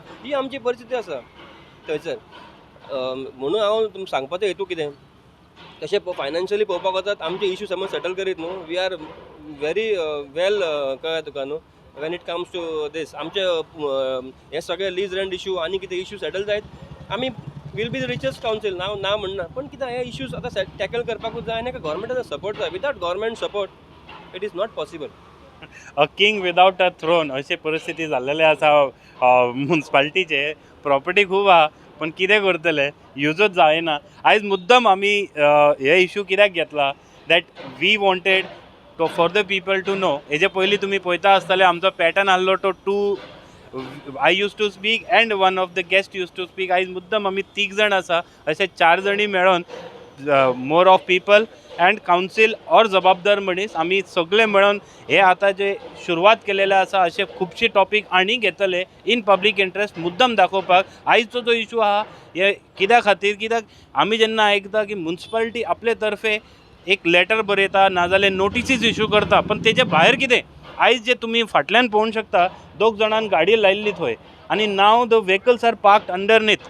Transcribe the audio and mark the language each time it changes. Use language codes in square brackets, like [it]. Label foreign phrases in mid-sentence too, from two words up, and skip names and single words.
[kok] ही आमची परिस्थिती आसा थंयसर. म्हणून हांव सांगपाचो हेतू कितें तशें फायनान्शियली पळोवपाक वचत आमचे इश्यू समज सेटल करीत न्हू [en] we are very well [kok] कळ्ळें तुका न्हू [en] when it comes to this [kok] आमचे हे सगळे [en] lease rent issue [kok] आनी कितें इश्यू सेटल जायत आमी [en] will be the richest council [kok] ना म्हणना. पण कितें हे इश्यूज आतां टॅकल करपाकूच जाय आनी गव्हर्मेंटाचो सपोर्ट जाय. [en] without government support it is not possible. a king without a throne [kok] अशी परिस्थिती जाल्लेली आसा म्युन्सिपाल्टीचे. प्रॉपर्टी खूब आहा पण कितें करतले युजूच जायना. आयज मुद्दम आमी हे इश्यू कित्याक घेतला [en] that we wanted for the people to know. [kok] हेजे पयलीं तुमी पळयता आसतले आमचो पॅटर्न आहलो तो [en] 2 I used to speak and one of the guests used to speak. [kok] आयज मुद्दम आमी 3 जाण आसा अशे 4 जाणी मेळोन [en] more of people and council or [kok] जबाबदार मनीस आमी सगळे मेळोन हे आतां जे सुरवात केलेले आसा असे खुबशे टॉपीक आनी घेतले [en] in public interest [kok] मुद्दम दाखोवपाक. आयजचो जो इशू आहा हे कित्या खातीर कित्याक आमी जेन्ना आयकता की म्युन्सिपाल्टी आपले तर्फे एक लेटर बरयता नाजाल्यार नोटिसीस इश्यू करता, पण तेजे भायर कितें आयज जे तुमी फाटल्यान पळोवंक शकता, दोग जाणांन गाडी लायिल्ली थंय आनी [en] now the vehicles are parked underneath.